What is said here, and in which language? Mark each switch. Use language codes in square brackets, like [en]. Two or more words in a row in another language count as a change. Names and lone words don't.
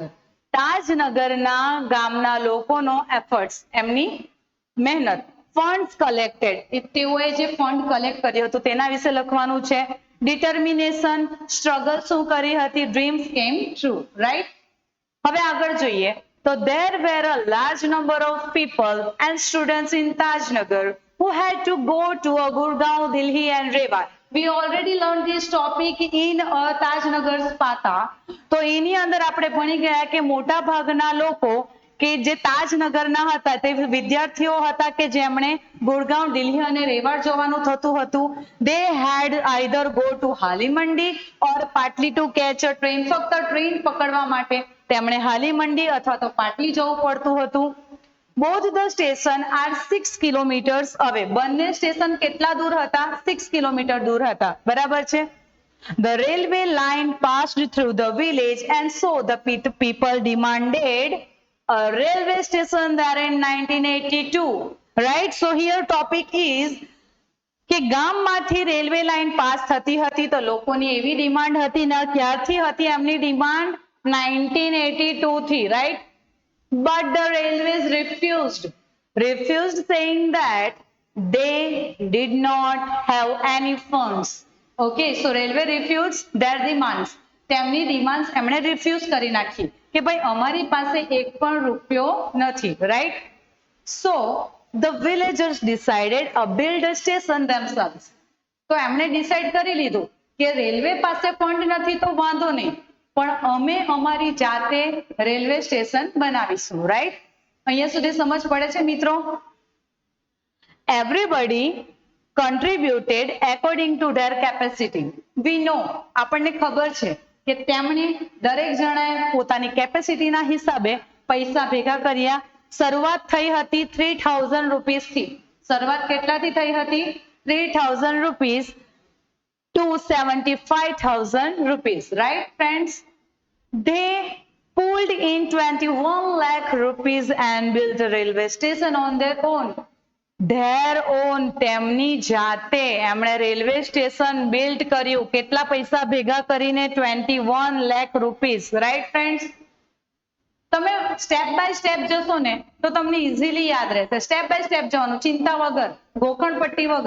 [gu] તાજનગરના ગામના લોકોનો એફર્ટ્સ, એમની મહેનત. [en] funds collected, [gu] તેઓએ જે [en] fund collect [gu] કર્યો હતો તેના વિશે લખવાનું છે. [en] determination, struggle [gu] શું કરી હતી? [en] Dreams came true. Right? [gu] હવે આગળ જોઈએ તો [en] there were a large number of people and students in Tajnagar who had to go to Gurgaon, Delhi and Rewa. We already learned this topic in Tajnagar Spata. [gu] તો એની અંદર આપણે ભણી ગયા કે મોટા ભાગના લોકો કે જે તાજનગરના હતા તે વિદ્યાર્થીઓ હતા કે જેમણે ગુડગાંવ, દિલ્હી અને રેવાડ જવાનું થતું હતું. [en] They had either go to હાલી મંડી or પાટલી to catch a train. [gu] ફક્ત ટ્રેન પકડવા માટે તેમણે હાલી મંડી અથવા તો પાટલી જવું પડતું હતું. [en] Both the station are 6 kilometers away. [gu] બંને સ્ટેશન કેટલા દૂર હતા? 6 કિલોમીટર દૂર હતા. બરાબર છે? [en] The railway line passed through the village and so the people demanded a railway station there in 1982. Right? So here topic is [gu] કે ગામમાંથી [en] railway line pass [gu] થતી હતી તો લોકોની એવી ડિમાન્ડ હતી ને, ક્યારથી હતી એમની ડિમાન્ડ? 1982 થી. રાઈટ? [en] But the railways refused saying that they did not have any funds. Okay, so railway refused their demands. [gu] તેમની ડિમાન્ડ્સ એમણે રિફ્યુઝ કરી નાખી કે ભાઈ અમારી પાસે એક પણ રૂપિયો નથી. રાઈટ? [en] So the villagers decided to build a station themselves. [gu] તો એમણે ડિસાઈડ કરી લીધું કે રેલવે પાસે ફંડ નથી તો વાંધો નહીં, પણ અમે અમારી જાતે [en] railway station [gu] બનાવીશું. રાઈટ? અહીંયા સુધી સમજ પડે છે મિત્રો? [en] Everybody contributed according to their capacity. We know, [gu] આપણને ખબર છે કે તેમણે દરેક જણાએ પોતાની કેપેસિટીના હિસાબે પૈસા ભેગા કર્યા. શરૂઆત થઈ હતી 3000 રૂપીસથી. શરૂઆત કેટલાથી થઈ હતી? [en] 3000 rupees to 75,000 rupees. Right, friends? They pulled in 21 lakh rupees and built a railway station on their own. Their own, [gu] તેમની જાતે એમણે [en] railway station build [gu] કર્યું. કેટલા પૈસા ભેગા કરીને? 21 [en] lakh rupees. right friends? [gu] તમે [en] step by step [gu] જશો ને તો તમને ઇઝીલી યાદ રહેશે. [en] step by step [gu] જવાનું, ચિંતા વગર, ગોખણપટ્ટી વગર.